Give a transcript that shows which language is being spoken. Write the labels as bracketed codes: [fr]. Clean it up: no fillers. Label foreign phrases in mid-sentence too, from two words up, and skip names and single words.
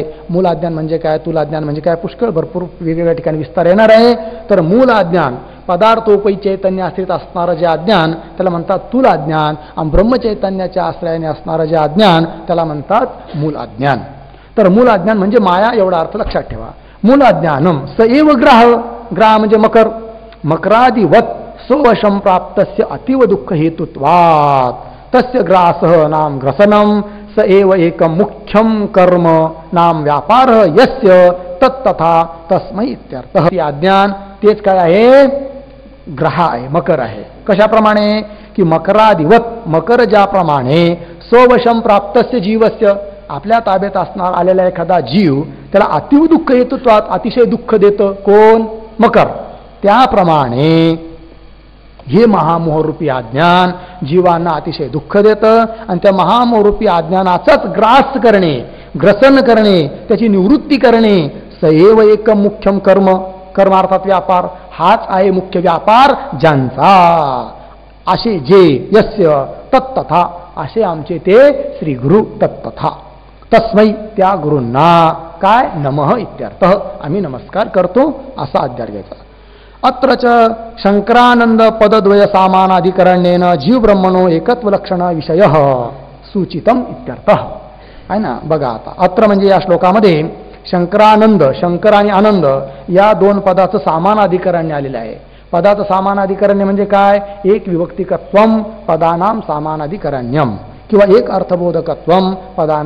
[mr] मूलाज्ञान म्हणजे काय, तुलाज्ञान म्हणजे काय, पुष्कळ भरपूर वेगवेगळ्या ठिकाणी विस्तार येणार आहे. तर मूल अज्ञान पदार्थोपै चैतन्य आश्रित असणारं जे अज्ञान त्याला म्हणतात तुलाज्ञान, आणि ब्रह्मचैतन्याच्या आश्रयाने असणारं जे अज्ञान त्याला म्हणतात मूल अज्ञान. तर मूल अज्ञान म्हणजे माया, एवढा अर्थ लक्षात ठेवा. [sa] मूल अज्ञानम स एव ग्राह म्हणजे मकर, मकरादिवत स्ववशम प्राप्तस्य अतीव दुःख हेतुत्वात् तस्य ग्रासः नाम ग्रसनम स एव एकम मुख्यम कर्म नाम व्यापार यस्य तत्तथा तस्मै इत्यर्थः. [mr] अज्ञान तेच काय आहे? ग्रह आहे, मकर आहे. कशाप्रमाणे? की मकरादिवत, मकर ज्याप्रमाणे [sa] स्ववशम प्राप्तस्य जीवस्य, [mr] आपल्या ताब्यात असणार आलेला एखादा जीव त्याला [sa] अतीव दुःख हेतुत्वात [mr] अतिशय दुःख देतं. कोण? मकर. त्याप्रमाणे हे महामोहरूपी अज्ञान जीवांना अतिशय दुःख देतं, आणि त्या महामोहरूपी अज्ञानाचाच ग्रास करणे, ग्रसन करणे, त्याची निवृत्ती करणे [sa] सएव एक मुख्यम कर्म, [mr] कर्मार्थात व्यापार हाच आहे मुख्य व्यापार ज्यांचा. असे जे [sa] यस्य तत्तथा, [mr] असे आमचे ते श्री गुरु तत्तथा. तस्मै त्या गुरूंना काय [sa] नमः इत्यर्थ, [mr] आम्ही नमस्कार करतो असा अध्याय घ्यायचा. [sa] अत्र च शंकरानंद पदद्वय सामानाधिकरण्येन जीव ब्रह्मणो एकत्व लक्षण विषय सूचितम इत्यर्थ [mr] आहे ना. बघा आता अत्र म्हणजे या श्लोकामध्ये शंकरानंद, शंकर आणि आनंद या दोन पदाचं सामानाधिकरण्य आलेलं आहे. पदाचं सामानाधिकरण्य म्हणजे काय? [sa] एक विभक्तिकत्वम पदानाम सामानाधिकरण्यम, किंवा एक अर्थबोधकत्वम पदानाम सामानाधिकरण्यम.